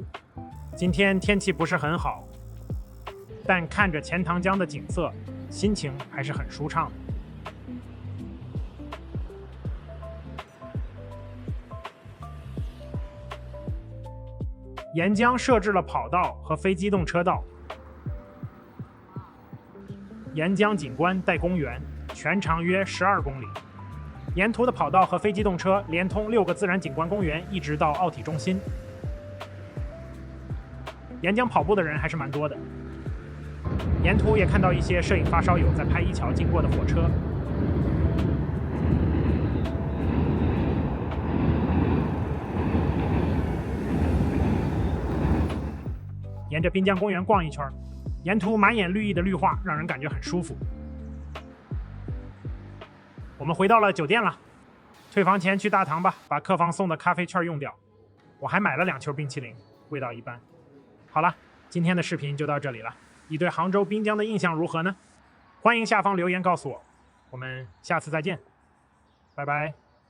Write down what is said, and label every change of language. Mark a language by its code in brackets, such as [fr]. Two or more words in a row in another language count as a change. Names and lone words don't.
[zh] 今天天氣不是很好，但看着錢塘江的景色，心情還是很舒暢的。沿江設置了跑道和非機動車道。沿江景觀帶公園，全長約12公里。沿途的跑道和非機動車連通6個自然景觀公園，一直到奧體中心。沿江跑步的人還是蠻多的。沿途也看到一些攝影發燒友在拍一橋經過的火車。沿着濱江公園逛一圈，沿途滿眼綠意的綠化，讓人感覺很舒服。我們回到了酒店了，退房前去大堂吧，把客房送的咖啡券用掉。我還買了2球冰淇淋，味道一般。好了，今天的視頻就到這裡了。你對杭州濱江的印象如何呢？歡迎下方留言告訴我。我們下次再見，拜拜。